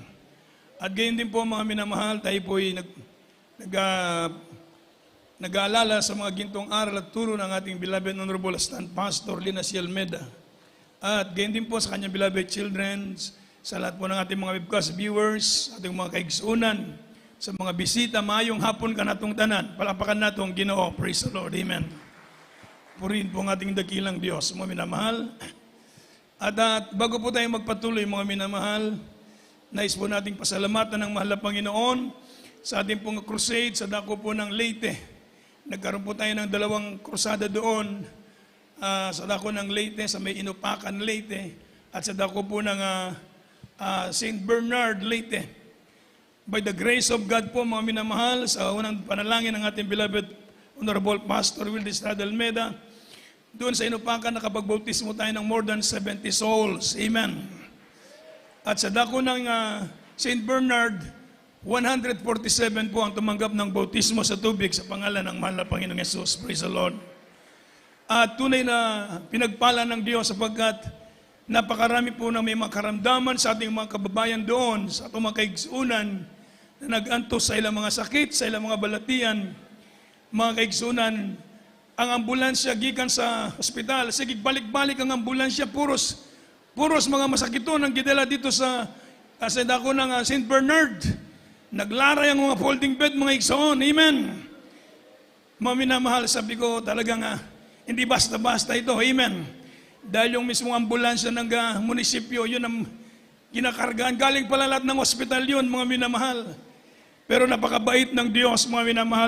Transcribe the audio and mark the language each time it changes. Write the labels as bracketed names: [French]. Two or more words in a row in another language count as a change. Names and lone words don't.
[Filipino] At gayon din po mga minamahal, tayo po'y nag-aalala sa mga gintong aral at turo ng ating [English] beloved Honorable Assistant Pastor [Filipino] Lina C. Almeida. At gayon din po sa kanyang [English] beloved children, [Filipino] sa lahat po ng ating mga [English] webcast viewers, [Filipino] ating mga kaigsunan, sa mga bisita, [Cebuano] maayong hapon ka natong tanan. Palapakan natong Ginoo. [English] Praise the Lord. Amen. [Filipino] Purihin po ang ating dakilang Diyos, mga minamahal. At bago po tayo magpatuloy, mga minamahal, nais po nating pasalamatan ng mahal na Panginoon sa ating pong crusade sa dako po ng Leyte. Nagkaroon po tayo ng 2 krusada doon sa dako ng Leyte, sa may Inupakan, Leyte, at sa dako po ng St. Bernard, Leyte. [English] By the grace of God [Filipino] po, mga minamahal, sa unang panalangin ng ating [English] beloved Honorable Pastor [Filipino] Wilde Estrada Almeida, doon sa Inupakan, nakapagbautismo tayo ng [English] more than 70 souls. [Filipino] Amen. At sa dako ng St. Bernard, 147 po ang tumanggap ng bautismo sa tubig sa pangalan ng mahal na Panginoong Yesus. [English] Praise the Lord. [Filipino] At tunay na pinagpala ng Diyos sapagkat napakarami po na may makaramdaman sa ating mga kababayan doon, sa ating mga kaigsunan na [Cebuano] nag-antos sa ilang mga sakit, sa ilang mga balatian, mga kaigsunan. Ang ambulansya gikan sa ospital, sige balik-balik ang ambulansya, puros mga masakito nang gidala [Filipino] dito sa dako ng St. [Cebuano] Bernard. Naglaray ang mga [English] folding bed, [Cebuano] mga igsoon. Amen. [Filipino] Mga minamahal, sabi ko talagang hindi basta-basta ito. Amen. Dahil yung mismong ambulansya ng munisipyo, yun ang ginakargaan. Galing pala lahat ng ospital yun, mga minamahal. Pero napakabait ng Diyos, mga minamahal.